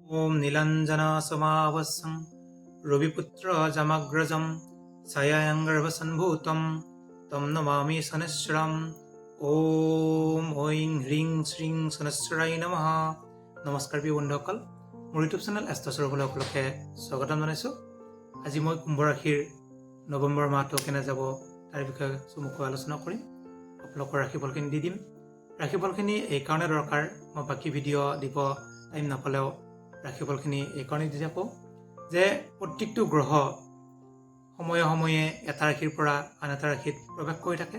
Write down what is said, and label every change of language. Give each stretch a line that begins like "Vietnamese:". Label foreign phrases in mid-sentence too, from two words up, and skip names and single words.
Sanskrit: ओम नीलांजना समावस्सं रविपुत्र जमग्रजं छायाङ्गर्भसम्भूतं तं नमामि शनैश्चरम्। ओम ঐং হ্রিং শ্রীং শনৈশ্বরায় নমঃ।
Assamese: নমস্কাৰ প্ৰিয় বন্ধুসকল, মোৰ ইউটিউব চেনেল এষ্ট্ৰচৰবলৈ সকলোকে স্বাগতম জনাইছোঁ। আজি মই কুম্ভ ৰাশিৰ নৱেম্বৰ মাহটো কেনে যাব তাৰ বিষয়ে চমুকৈ আলোচনা কৰিম। আপোনালোকৰ ৰাশিফলখিনি দি দিম। ৰাশিফলখিনি এইকাৰণে দৰকাৰ, মই বাকী ভিডিঅ' দিব টাইম নাপালেও ৰাশিফলখিনি এইকাৰণে দি থাকোঁ যে প্ৰত্যেকটো গ্ৰহ সময়ে সময়ে এটা ৰাশিৰ পৰা আন এটা ৰাশিত প্ৰৱেশ কৰি থাকে।